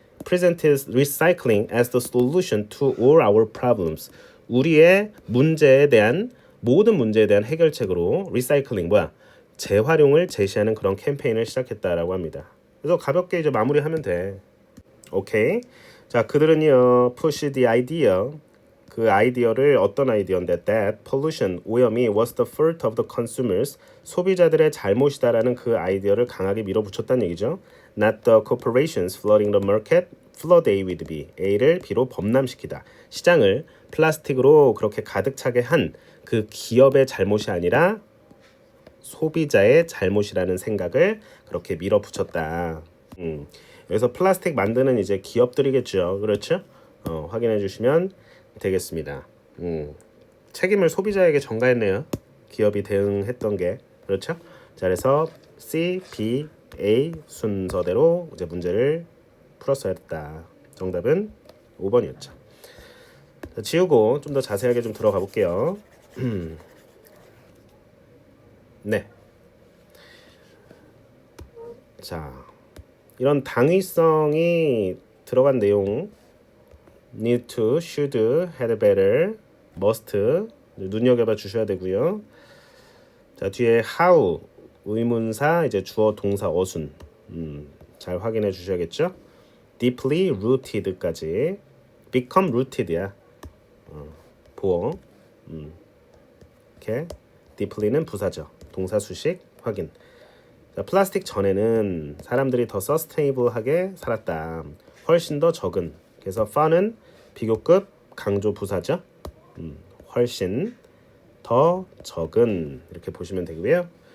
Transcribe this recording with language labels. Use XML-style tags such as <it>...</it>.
<en>Presented recycling as the solution to all our problems.</en> <ko>우리의 모든 문제에 대한 해결책으로 리사이클링 재활용을 제시하는 그런 캠페인을 시작했다라고 합니다. 그래서 가볍게 이제 마무리하면 돼. 오케이. 자, 그들은요</ko> <en>push the idea</en> <ko>그 아이디어를 어떤 아이디어인데</ko> <en>that pollution</en> <ko>오염이</ko> <en>was the fault of the consumers</en> <ko>소비자들의 잘못이다라는 그 아이디어를 강하게 밀어붙였다는 얘기죠.</ko> <en>Not the corporations flooding the market flood A with B</en> <ko>A를 B로 범람시키다. 시장을 플라스틱으로 그렇게 가득 차게 한 그 기업의 잘못이 아니라 소비자의 잘못이라는 생각을 그렇게 밀어붙였다. 여기서 플라스틱 만드는 이제 기업들이겠죠. 그렇죠? 확인해 주시면 되겠습니다. 책임을 소비자에게 전가했네요. 기업이 대응했던 게. 그렇죠? 자, 그래서 C, B, A 순서대로 이제 문제를 풀었어야 했다. 정답은 5번이었죠. 자, 지우고 좀 더 자세하게 좀 들어가 볼게요. 네. 자, 이런 당위성이 들어간 내용 need to, should, had better, must 눈여겨봐 주셔야 되고요. 자, 뒤에 how 의문사 이제 주어 동사 어순 잘 확인해 주셔야겠죠. deeply rooted까지 become rooted야. 보어. 이렇게 deeply는 부사죠. 동사 수식 확인. 자, 플라스틱 전에는 사람들이 더 서스테이블하게 살았다. 훨씬 더 적은. 그래서 far는 비교급 강조 부사죠. 훨씬 더 적은 이렇게 보시면 되고요.</ko>